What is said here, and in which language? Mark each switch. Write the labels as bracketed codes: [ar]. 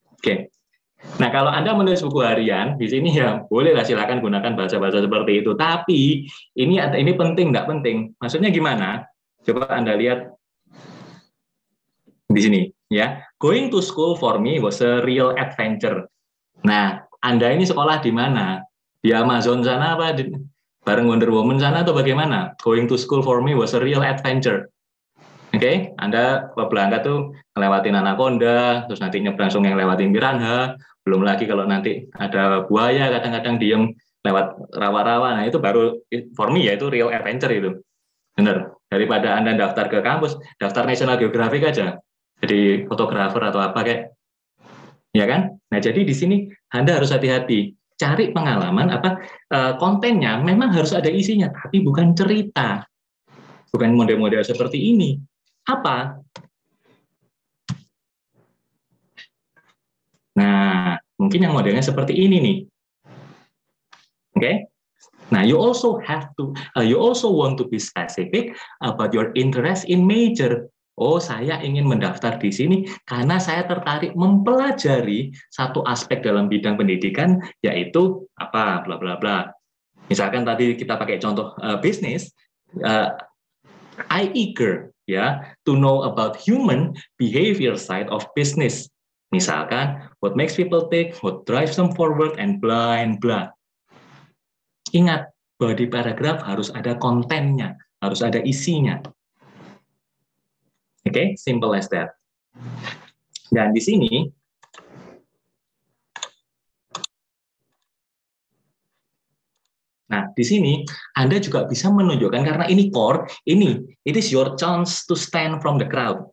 [id] Oke. Nah, kalau Anda menulis buku harian di sini ya bolehlah, silakan gunakan bahasa-bahasa seperti itu. Tapi ini penting, nggak penting. Maksudnya gimana? Coba Anda lihat di sini ya. [en] Going to school for me was a real adventure. [id] Nah, Anda ini sekolah di mana? Di Amazon sana apa bareng Wonder Woman sana atau bagaimana? [en] Going to school for me was a real adventure. [id] Oke, Anda berangkat tuh ngelewatin Anaconda, terus nanti nyebrang sungai ngelewatin piranha, belum lagi kalau nanti ada buaya kadang-kadang diem lewat rawa-rawa. Nah, itu baru [en] for me [id] ya, itu [en] real adventure [id] itu. Bener. Daripada Anda daftar ke kampus, daftar National Geographic aja. Jadi fotografer atau apa kayak. Ya kan? Nah, jadi di sini Anda harus hati-hati. Cari pengalaman kontennya memang harus ada isinya, tapi bukan cerita. Bukan model-model seperti ini. Apa? Nah, mungkin yang modelnya seperti ini nih. Oke? [en] Nah, you also want to be specific about your interest in major. [id] Oh, saya ingin mendaftar di sini karena saya tertarik mempelajari satu aspek dalam bidang pendidikan, yaitu apa, bla bla bla. Misalkan tadi kita pakai contoh bisnis, [en] I eager to know about human behavior side of business. Misalkan, what makes people think, what drives them forward, and blah and blah. [id] Ingat, bahwa di paragraf harus ada kontennya, harus ada isinya. Oke, [en] simple as that. [id] Dan di sini di sini Anda juga bisa menunjukkan, karena ini core, [en] it is your chance to stand from the crowd.